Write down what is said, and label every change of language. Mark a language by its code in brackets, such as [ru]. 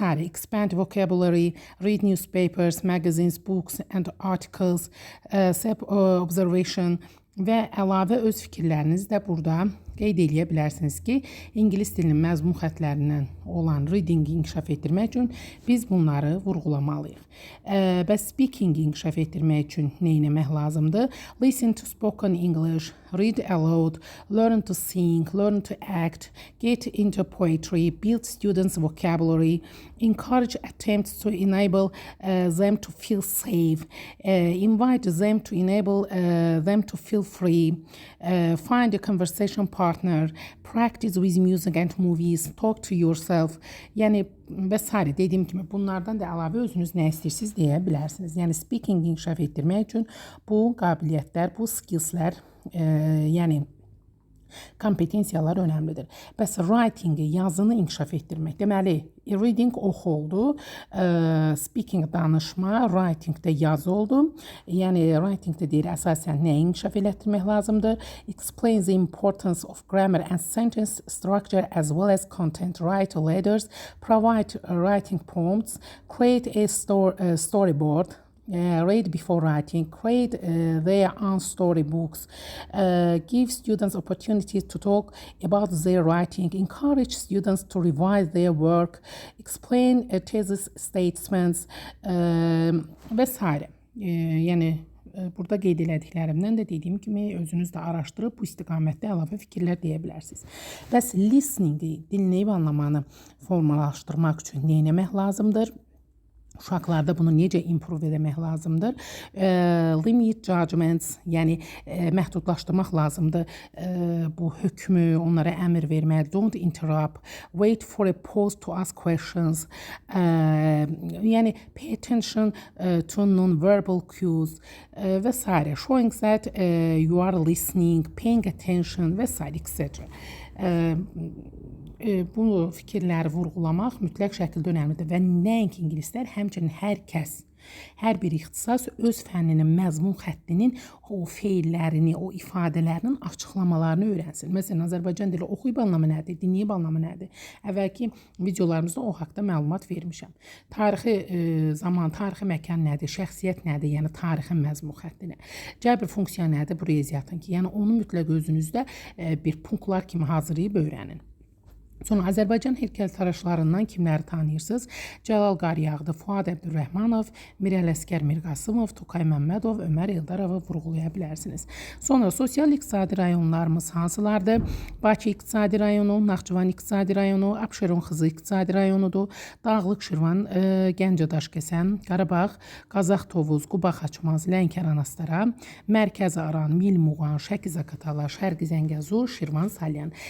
[en] Expand vocabulary, read newspapers, magazines, books and articles, [az] concept, observation və əlavə öz fikirlərinizi də burada qeyd edə bilərsiniz ki, ingilis dilinin məzmun xəttlərindən olan reading-i inkişaf etdirmək üçün biz bunları vurğulamalıyıq. Bəs speaking-i inkişaf etdirmək üçün nə etmək lazımdır? [en] Listen to spoken English, read aloud, learn to sing, learn to act, get into poetry, build students' vocabulary, encourage attempts to enable them to feel safe, invite them to enable them to feel free, find a conversation partner, practice with music and movies, talk to yourself. [az] Yəni və s. Dediyim kimi bunlardan da əlavə özünüz nə istəyirsiniz deyə bilərsiniz. Yəni speaking inkişaf etdirmək üçün bu qabiliyyətlər, bu skillslər, yəni kompetensiyalar önəmlidir. Bəs writing-i, yazını inkişaf etdirmək. Deməli, reading oxu oldu, speaking danışma, writing də yazı oldu. Yəni, writing də deyir, əsasən nəyi inkişaf etdirmək lazımdır? [en] Explain the importance of grammar and sentence structure as well as content. Write letters, provide writing prompts, create a storyboard, read before writing, create their own storybooks, give students opportunities to talk about their writing, encourage students to revise their work, explain thesis statements və s. [az] Yəni, burada qeyd elədiklərimdən də dediyim kimi özünüz də araşdırıb bu istiqamətdə əlavə fikirlər deyə bilərsiniz. Bəs listening-i, dinləyib anlamanı formalaşdırmaq üçün nə etmək lazımdır? Uşaqlarda bunu necə improve etmək lazımdır? [en] Limit judgments, [az] yəni məhdudlaşdırmaq lazımdır. Bu hökmü, onlara əmr vermək. [en] Don't interrupt. Wait for a pause to ask questions. [az] Yəni [en] pay attention to non-verbal cues [az] və s. [en] Showing that you are listening, paying attention [az] və s. [en] etc. [az] Bu fikirləri vurğulamaq mütləq şəkildə önəmlidir və nəinki ingilislər, həmçinin hər kəs, hər bir ixtisas öz fənninin məzmun xəttinin o feillərini, o ifadələrinin açıqlamalarını öyrənsin. Məsələn, Azərbaycan dili oxuyub anlamı nədir, dinləyib anlamı nədir? Əvvəlki videolarımızda o haqda məlumat vermişəm. Tarixi zaman, tarixi məkan nədir, şəxsiyyət nədir, yəni tarixin məzmun xəttinə. Cəbr funksiya nədir, bu riyaziyyatın ki, yəni onu mütləq özünüzdə bir punktlar kimi hazırlayıb öyrənin. Sonra Azərbaycan heykəltaraşlarından kimləri tanıyırsınız? Cəlal Qaryağdı, Fuad Əbdürrəhmanov, Mirəl Əsgər Mirqasımov, Tokay Məmmədov, Ömər Eldarovu vurğulaya bilərsiniz. Sonra sosial-iqtisadi rayonlarımız hansılardır? Bakı İqtisadi rayonu, Naxçıvan İqtisadi rayonu, Abşeron Xızı İqtisadi rayonudur, Dağlıq Şirvan, Gəncə Daşkəsən, Qarabağ, Qazax Tovuz, Quba Xaçmaz, Lənkəran Astara, Mərkəzi Aran, Mil Muğan, Şəki Zaqatala, Şərqi Zəngəzur, Şirvan Salyan.